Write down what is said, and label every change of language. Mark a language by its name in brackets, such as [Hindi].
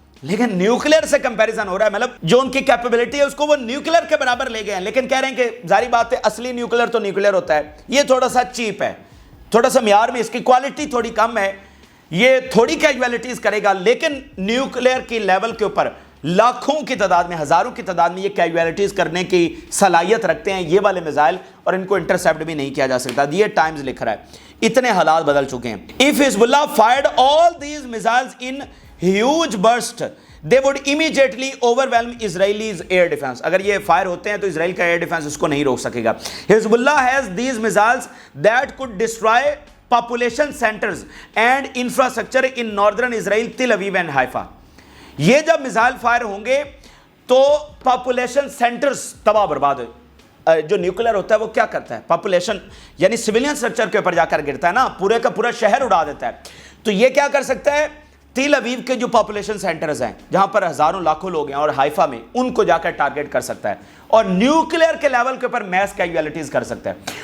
[Urdu] لیکن نیوکلیر سے کمپیریزن ہو رہا ہے، مطلب جو ان کی کیپیبلٹی ہے اس کو وہ نیوکلیر کے برابر لے گئے ہیں، لیکن کہہ رہے ہیں کہ ظاہری بات ہے اصلی نیوکلیر تو نیوکلیر ہوتا ہے، یہ تھوڑا سا چیپ ہے، تھوڑا سا معیار میں اس کی کوالٹی تھوڑی کم ہے، یہ تھوڑی کیجویلٹیز کرے گا، لیکن نیوکلیر کی لیول کے اوپر لاکھوں کی تعداد میں، ہزاروں کی تعداد میں یہ کیجویلٹیز کرنے کی صلاحیت رکھتے ہیں یہ والے میزائل، اور ان کو انٹرسیپٹ بھی نہیں کیا جا سکتا. یہ ٹائمز لکھ رہا ہے. اتنے حالات بدل چکے ہیں. [English] If Hezbollah fired all these missiles in huge burst, they would immediately overwhelm Israelis air defense. [Urdu] اگر یہ فائر ہوتے ہیں تو اسرائیل کا ایئر ڈیفنس اس کو نہیں روک سکے گا. [English] Hezbollah has these missiles that could destroy population centers and infrastructure in northern Israel, Tel Aviv and Haifa. [Urdu] یہ جب میزائل فائر ہوں گے تو پاپولیشن سینٹرز تباہ برباد ہوئے. جو نیوکلیر ہوتا ہے وہ کیا کرتا ہے؟ پاپولیشن یعنی سویلین سٹرکچر کے اوپر جا کر گرتا ہے نا، پورے کا پورا شہر اڑا دیتا ہے. تو یہ کیا کر سکتا ہے؟ تیل اویو کے جو پاپولیشن سینٹرز ہیں جہاں پر ہزاروں لاکھوں لوگ ہیں اور حائفہ میں، ان کو جا کر ٹارگٹ کر سکتا ہے اور نیوکلیر کے لیول کے اوپر میس کیجویلٹیز کر سکتا ہے.